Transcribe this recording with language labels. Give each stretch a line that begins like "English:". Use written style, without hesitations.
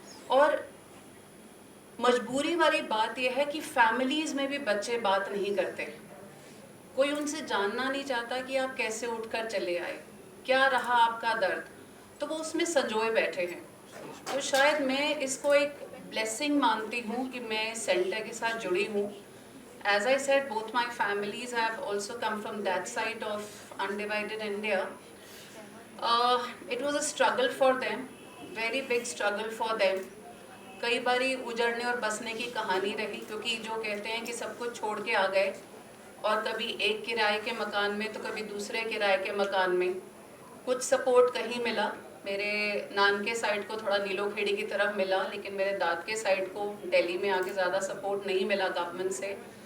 Hindi: और मजबूरी वाली बात यह है कि फैमिलीज़ में भी बच्चे बात नहीं करते, कोई उनसे जानना नहीं चाहता कि आप कैसे उठकर चले आए, क्या रहा आपका दर्द, तो वो उसमें संजोए बैठे हैं। तो शायद मैं इसको एक ब्लेसिंग मानती हूँ कि मैं सेंटर के साथ जुड़ी हूँ।
English: As I said, both my families have also come from that side of undivided India. It was a struggle for them, very big struggle for them.
Hindi: कई बारी उजड़ने और बसने की कहानी रही, क्योंकि जो कहते हैं कि सब कुछ छोड़ के आ गए, और कभी एक किराए के मकान में तो कभी दूसरे किराए के मकान में। कुछ सपोर्ट कहीं मिला, मेरे नान के साइड को थोड़ा नीलोखेड़ी की तरफ मिला, लेकिन मेरे दाद के साइड को दिल्ली में आके ज़्यादा सपोर्ट नहीं मिला गवर्नमेंट से।